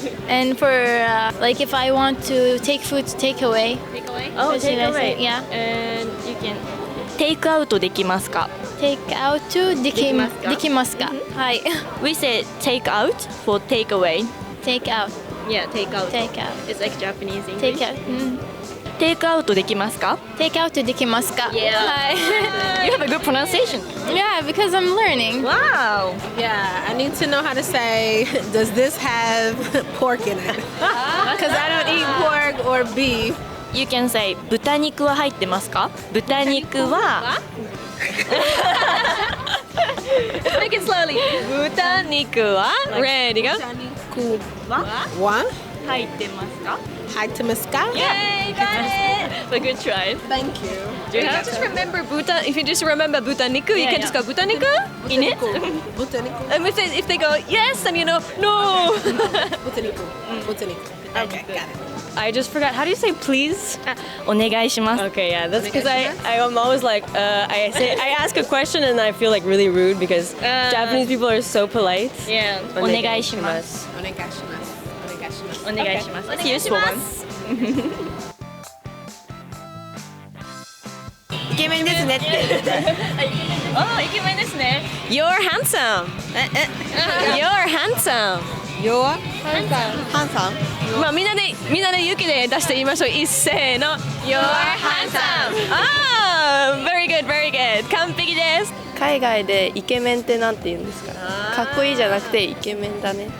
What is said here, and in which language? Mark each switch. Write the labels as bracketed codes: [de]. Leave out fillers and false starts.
[en] And for like if I want to take food to takeaway. Oh, what should I say? takeaway. Yeah. And you can take out [ja] できますか? [en] Take out to [ja] できますか? [en] Hi. We say take out for take away. Take out. Yeah, take out. Take out. It's like Japanese English. Take out. Take out [ja] できますか? [en] Take out [ja] できますか? [en] Yeah. Hi. You have a good pronunciation. Yeah, because I'm learning. Wow. Yeah, I need to know how to say, does this have pork in it? Because I don't eat pork or beef. You can say [ja] 豚肉は入ってますか? 豚肉は [en] Make it slowly. [ja] 豚肉は [en] Ready, go. [ja] は入ってますか? Haitamiska? [en] Yay, got it. A good try. Thank you. If you just remember if you just remember 豚肉, you can just go 豚肉 In it? Botanical. And if they go yes, then you know no. Botanical. Botanical. Okay, got it. I just forgot. How do you say please? [ja] お願いします. [en] Okay, yeah, that's because I'm always like I ask a question and I feel like really rude because Japanese people are so polite. Yeah. [ja] お願いします. Onegaishimasu. お願いします. [en] It's a useful one. [ja] イケメンですねって。 Oh, イケメンですね. [en] You're handsome. You're handsome. You're handsome. [ja] まあみんなで勇気で出して言いましょう。一斉の [en] You're handsome. Ah, very good, very good. [ja] 完璧です。海外でイケメンってなんて言うんですか?かっこいいじゃなくてイケメンだね.